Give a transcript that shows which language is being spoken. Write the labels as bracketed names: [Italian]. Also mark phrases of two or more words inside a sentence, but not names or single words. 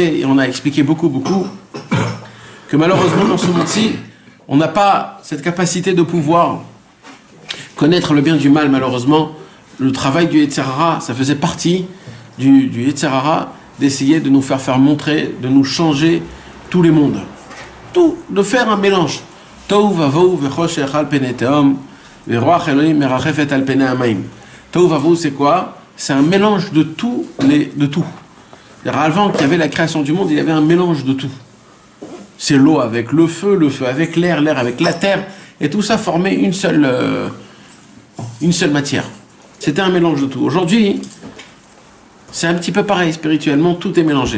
[French] Et on a expliqué beaucoup que malheureusement dans ce monde-ci, on n'a pas cette capacité de pouvoir connaître le bien du mal. Malheureusement, le travail du [Hebrew] יצר הרע, [French] ça faisait partie du [Hebrew] יצר הרע, [French] d'essayer de nous faire montrer, de nous changer tous les mondes. Tout, de faire un mélange. [Hebrew] תוהו ובוהו וחושך על פני תהום ורוח אלוהים מרחפת על פני המים. תוהו ובוהו, [French] c'est quoi? C'est un mélange de tout. Avant qu'il y avait la création du monde, il y avait un mélange de tout. C'est l'eau avec le feu avec l'air, l'air avec la terre, et tout ça formait une seule matière. C'était un mélange de tout. Aujourd'hui, c'est un petit peu pareil, spirituellement, tout est mélangé.